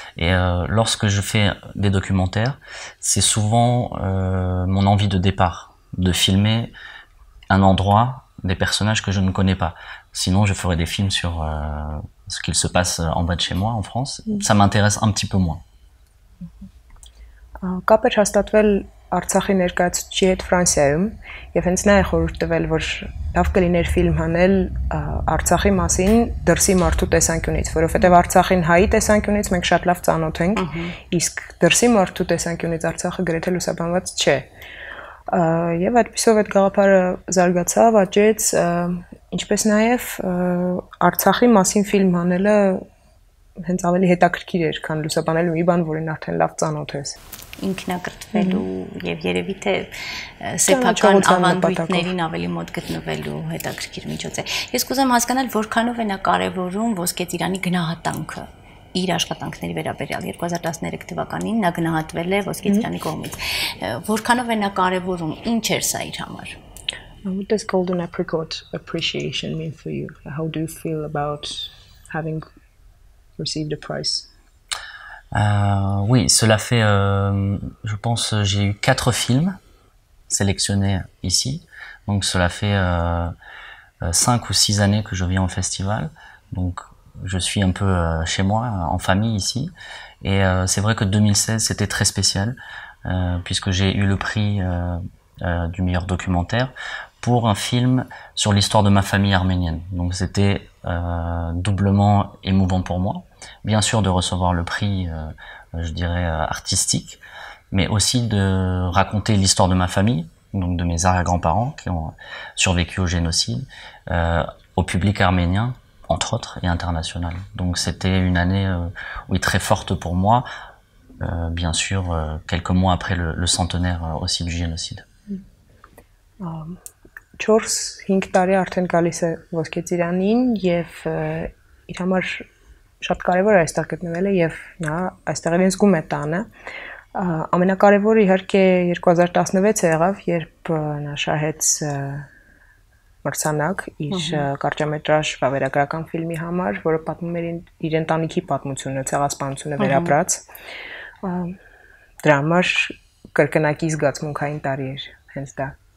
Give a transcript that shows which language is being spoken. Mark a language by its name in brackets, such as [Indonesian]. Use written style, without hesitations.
[French] Et lorsque je fais des documentaires, c'est souvent mon envie de départ, de filmer un endroit, des personnages que je ne connais pas. Sinon, je ferais des films sur ce qu'il se passe en bas de chez moi, en France. Ça m'intéresse un petit peu moins. [Armenian] Կապ էր հաստատվել Արցախի ներկայացուցիչի հետ Ֆրանսիայում եւ հենց նա է խորհուրդ տվել, որ լավ կլիներ ֆիլմ հանել Արցախի մասին դրսի մարդու տեսանկյունից, որովհետեւ Արցախին հայի տեսանկյունից մենք շատ լավ ծանոթ ենք, իսկ դրսի մարդու տեսանկյունից Արցախը գրեթե լուսաբանված չէ։ Եվ այդպիսով այդ գաղափարը զարգացավ, աճեց, ինչպես նաեւ Արցախի մասին ֆիլմ հանելը հենց ավելի հետաքրքիր էր, քան լուսաբանելու մի բան, որին արդեն լավ ծանոթ ես։ Ինքնակրթվելու եւ երևի թե սեփական ավանդույթներին ավելի մոտ գտնվելու հետաքրքիր միջոց է։ Ես կուզեմ հասկանալ, որքանով է նա կարևորում Ոսկե Ծիրանի գնահատանքը իր աշխատանքների վերաբերյալ 2013 թվականին նա գնահատվել է Ոսկե Ծիրանի կողմից։ Որքանով է նա կարևորում, ինչ էր սա իր համար։ [English] What does Golden Apricot appreciation mean for you? How do you feel about having received a prize? [French] Oui, cela fait, je pense, j'ai eu 4 films sélectionnés ici. Donc cela fait 5 ou 6 années que je viens au festival. Donc je suis un peu chez moi, en famille ici. Et c'est vrai que 2016, c'était très spécial, puisque j'ai eu le prix du meilleur documentaire pour un film sur l'histoire de ma famille arménienne. Donc c'était doublement émouvant pour moi. Bien sûr de recevoir le prix, je dirais, artistique, mais aussi de raconter l'histoire de ma famille, donc de mes arrière-grands-parents qui ont survécu au génocide, au public arménien, entre autres, et international. Donc c'était une année oui, très forte pour moi, bien sûr, quelques mois après le centenaire aussi du génocide. [Armenian] 4-5 տարի արդեն գալիս է Ոսկե Ծիրանին եւ իր համար շատ կարեւոր է այստեղ գտնվելը եւ նա այստեղ իրեն զգում է տանը։ Ամենակարևորը իհարկե 2016 եղավ, երբ նա շահեց մրցանակ իր կարճամետրաժ վավերագրական ֆիլմի համար, որը պատմում էր իր ընտանիքի պատմությունը, ցեղասպանությունը վերապրած։ Դրա համար կրկնակի զգացմունքային տարի էր հենց դա։